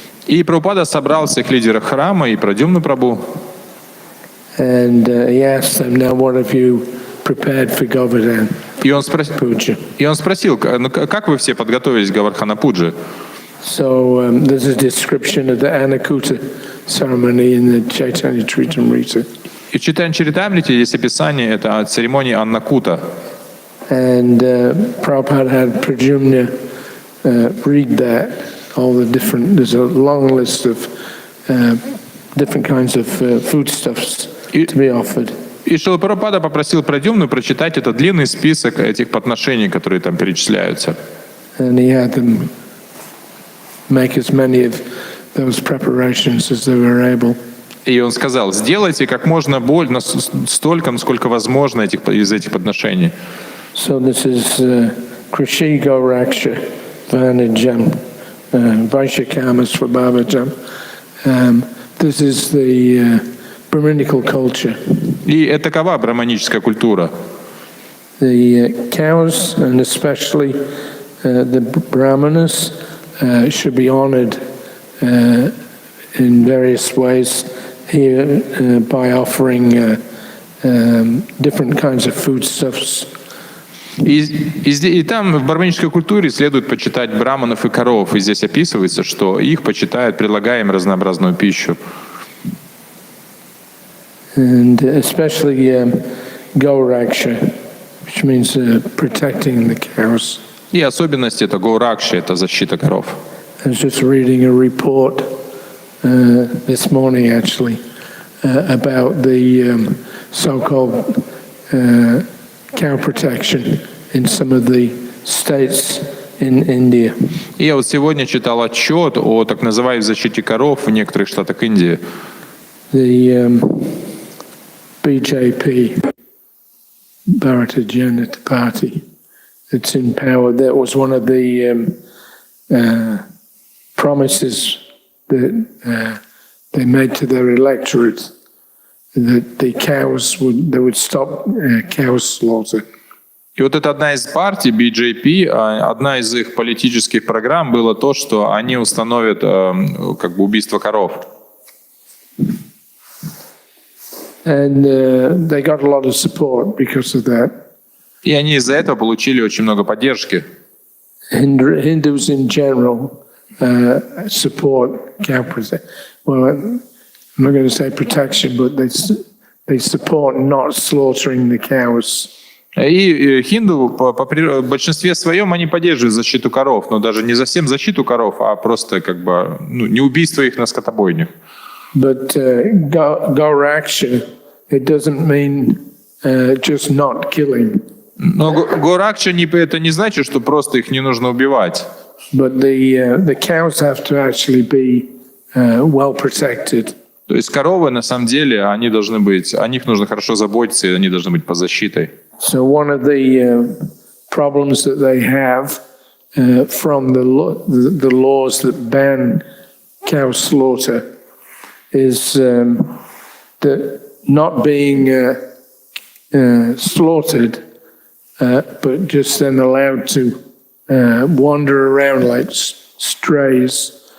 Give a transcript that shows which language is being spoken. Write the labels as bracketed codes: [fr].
[ru] И Прабхупада собрал всех лидеров храма и Прадюмну Прабху. [en] And he asked them, now what have you prepared for Govardhan [ru] И он [en] Puja? [ru] спросил, как вы все подготовились к Говардхан-Пудже? [en] So there's a description of the Annakuta ceremony in the Chaitanya Charitamrita. [ru] И в Чайтанья-Чаритамрите есть описание это церемонии Аннакута. [en] And Prabhupada had Pradyumna read that, all the different, there's a long list of different kinds of foodstuffs to be offered. [ru] И Шрила Прабхупада попросил Прадюмну прочитать этот длинный список этих подношений, которые там перечисляются. [en] And he had them make as many of those preparations as they were able. [ru] И он сказал, сделайте как можно больше, столько, насколько возможно из этих подношений. [en] So this is [sa] Krishi Gauraksha Vanajam Vaishakama Swabhavajam. [en] This is the Brahminical culture. [ru] И это такова браманическая культура. [en] The cows, and especially the brahmanas, should be honored in various ways here by offering different kinds of foodstuffs. [ru] И там в браманической культуре следует почитать браманов и коров. И здесь описывается, что их почитают, предлагая им разнообразную пищу. [en] And especially Gauraksha, which means protecting the cows. [ru] И особенность это Гауракша, это защита коров. [en] I was just reading a report this morning, actually, about the so-called cow protection in some of the states in India. [ru] И я вот сегодня читал отчет о так называемой защите коров в некоторых штатах Индии. [en] The BJP, Bharatiya Janata Party, that's in power, that was one of the promises that they made to their electorate, that the cows they would stop cow slaughter. [ru] И вот это одна из партий, BJP, одна из их политических программ было то, что они установят как бы убийство коров. [en] And they got a lot of support because of that. [ru] И они из-за этого получили очень много поддержки. [en] Hindus in general support cow protection. Well, I'm not going to say protection, but they support not slaughtering the cows. [ru] И хинду в большинстве своем они поддерживают защиту коров, но даже не совсем защиту коров, а просто как бы не убийство их на скотобойнях. [en] But Gauraksha, it doesn't mean just not killing. [ru] Но Гауракша это не значит, что просто их не нужно убивать. [en] But the cows have to actually be well protected. [ru] То есть коровы на самом деле они должны быть, о них нужно хорошо заботиться, и они должны быть под защитой. [en] So one of the problems that they have from the laws that ban cow slaughter is the not being slaughtered, but just then allowed to wander around like strays